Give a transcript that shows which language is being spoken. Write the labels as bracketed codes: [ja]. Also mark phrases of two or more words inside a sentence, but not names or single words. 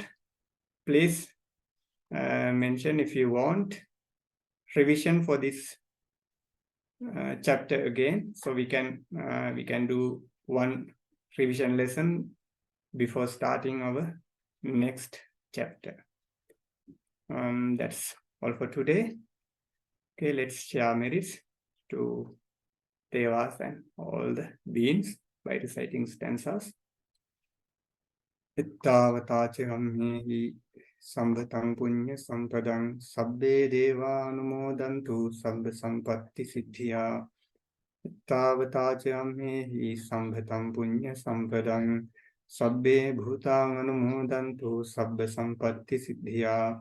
[en] Please mention if you want revision for this chapter again, so we can do one revision lesson before starting our next chapter. That's all for today. Okay, let's share merits to Devas and all the beings by reciting stanzas. [pi] Ittavatacahammehi sambhatam punya sampadam sabbe deva anumodantu sabba sampatti siddhya. Ittavatacahammehi sambhatam punya sampadam sabbe bhutang anumodantu sabba sampatti siddhya.